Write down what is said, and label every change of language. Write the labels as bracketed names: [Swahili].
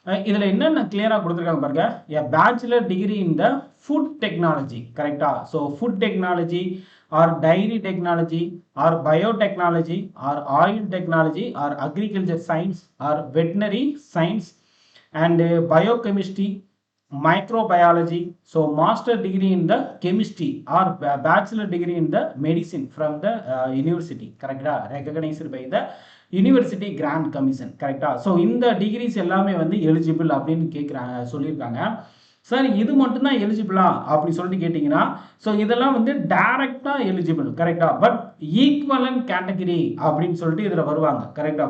[Tamil] இதில் என்னென்ன கிளியராக கொடுத்துருக்காங்க பாருங்க. [English] A bachelor degree in the food technology. [Tamil] கரெக்டா? [English] So food technology or dairy technology or biotechnology or oil technology or agriculture science or veterinary science and biochemistry microbiology. So master degree in the chemistry or bachelor degree in the medicine from the university. Correct? Recognized by the university grant commission. கரெக்டா? [Tamil] So இந்த decrease எல்லாமே வந்து eligible அப்படின்னு சொல்லியிருக்காங்க. Sir இது மட்டும்தான் எலிஜிபிளா அப்படி சொல்லிட்டு கேட்டிங்கன்னா, ஸோ இதெல்லாம் வந்து டைரக்டாக எலிஜிபிள். கரெக்டா? பட் ஈக்குவலன் கேட்டகரி அப்படின்னு சொல்லிட்டு இதில் வருவாங்க. கரெக்டா?